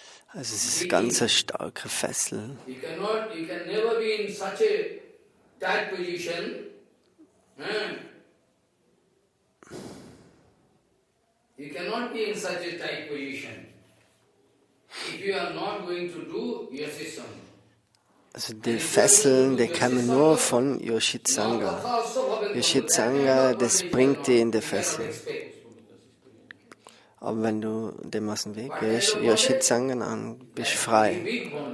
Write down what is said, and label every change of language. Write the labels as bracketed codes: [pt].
[de] Also es ist ganz eine starke Fessel. [en] You can never be in such a tight position. You cannot be in such a tight position if you are not going to do your system. [de] Also die Fesseln, die kamen nur von Yoshit Sangha. Yoshit Sangha, das bringt die in die Fesseln. Aber wenn du dem aus dem Weg gehst, Yoshit Sangha, dann bist du frei.